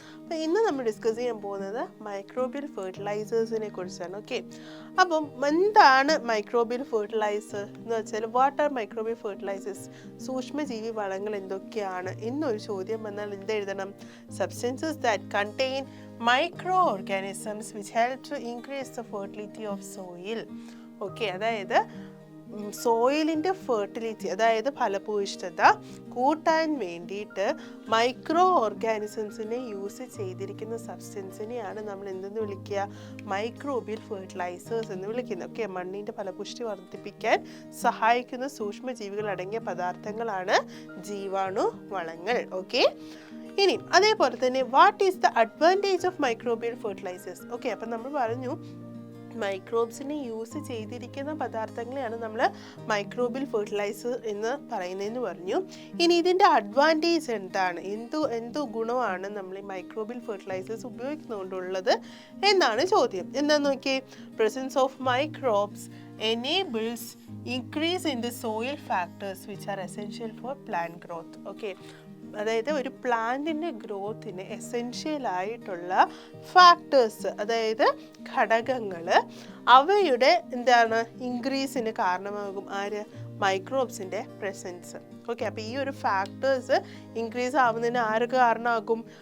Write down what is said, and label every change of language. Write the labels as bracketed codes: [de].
[ml] അപ്പോൾ ഇന്ന് നമ്മൾ ഡിസ്കസ് ചെയ്യാൻ പോകുന്നത് മൈക്രോബിയൽ ഫെർട്ടിലൈസേഴ്സിനെ കുറിച്ചാണ്. ഓക്കെ, അപ്പം എന്താണ് മൈക്രോബിയൽ ഫെർട്ടിലൈസർ എന്ന് വെച്ചാൽ [en] what are microbial fertilisers, [ml] സൂക്ഷ്മജീവി വളങ്ങൾ എന്തൊക്കെയാണ് എന്നൊരു ചോദ്യം വന്നാൽ എന്തെഴുതണം? [en] Substances that contain microorganisms which help to increase the fertility of soil. [ml] Okay, അതായത് സോയിലിൻ്റെ ഫെർട്ടിലിറ്റി, അതായത് ഫലഭൂയിഷ്ഠത കൂട്ടാൻ വേണ്ടിയിട്ട് മൈക്രോ ഓർഗാനിസംസിനെ യൂസ് ചെയ്തിരിക്കുന്ന സബ്സ്റ്റൻസിനെയാണ് നമ്മൾ എന്തെന്ന് വിളിക്കുക? മൈക്രോബിയൽ ഫെർട്ടിലൈസേഴ്സ് എന്ന് വിളിക്കുന്നത്. ഓക്കെ, മണ്ണിൻ്റെ ഫലപുഷ്ടി വർദ്ധിപ്പിക്കാൻ സഹായിക്കുന്ന സൂക്ഷ്മജീവികൾ അടങ്ങിയ പദാർത്ഥങ്ങളാണ് ജീവാണു വളങ്ങൾ. [en] okay, [ml] ഇനി അതേപോലെ തന്നെ [en] What is the advantage of microbial fertilisers? [ml] Okay, അപ്പം നമ്മൾ പറഞ്ഞു മൈക്രോബ്സിനെ യൂസ് ചെയ്തിരിക്കുന്ന പദാർത്ഥങ്ങളെയാണ് നമ്മൾ മൈക്രോബിയൽ ഫെർട്ടിലൈസർ എന്ന് പറയുന്നതെന്ന് പറഞ്ഞു. ഇനി ഇതിൻ്റെ അഡ്വാൻറ്റേജ് എന്താണ്, എന്തു ഗുണമാണ് നമ്മൾ ഈ മൈക്രോബിയൽ ഫെർട്ടിലൈസേഴ്സ് ഉപയോഗിക്കുന്നതുകൊണ്ടുള്ളത് എന്നാണ് ചോദ്യം. എന്താണെന്ന് നോക്കിയേ, [en] Presence of microbes enables increase in the soil factors which are essential for plant growth. [ml] Okay, അതായത് ഒരു പ്ലാന്റിൻ്റെ ഗ്രോത്തിന് എസെൻഷ്യൽ ആയിട്ടുള്ള ഫാക്ടേഴ്സ്, അതായത് ഘടകങ്ങൾ, അവയുടെ ഇൻക്രീസിന് കാരണമാകും മൈക്രോബ്സിൻ്റെ പ്രസൻസ്. ഓക്കെ, അപ്പോൾ ഈ ഒരു ഫാക്ടേഴ്സ് ഇൻക്രീസ് ആവുന്നതിന് ആർക്ക് കാരണമാകും?